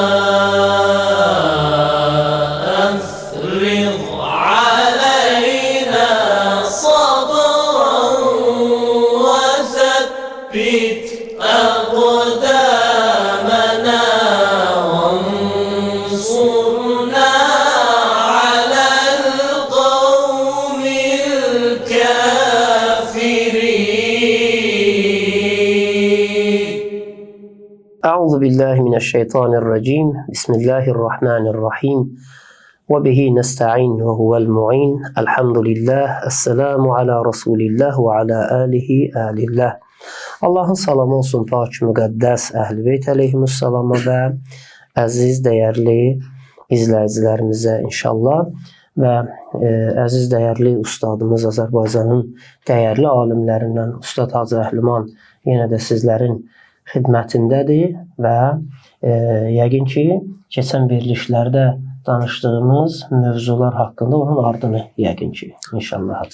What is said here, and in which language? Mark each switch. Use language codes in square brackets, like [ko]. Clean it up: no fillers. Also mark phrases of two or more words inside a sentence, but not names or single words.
[ar] أفرغ علينا صبرا وثبت أقدامنا وانصرنا على القوم الكافرين. أعوذ بالله من الشيطان الرجيم. بسم الله الرحمن الرحيم. وبه نستعين وهو المعين. الحمد لله. السلام على رسول الله وعلى آله آل الله. [az] Allahın salamı olsun pak müqəddəs Əhl-i Beyt əleyhimussalama və əziz, dəyərli izləyicilərimizə inşallah və əziz, dəyərli ustadımız Azərbaycanın dəyərli alimlərindən Ustad Hacı Əhliman yenə də sizlərin xidmətindədir və yəqin ki, keçən verilişlərdə danışdığımız mövzular haqqında onun ardını yəqin ki, inşallah.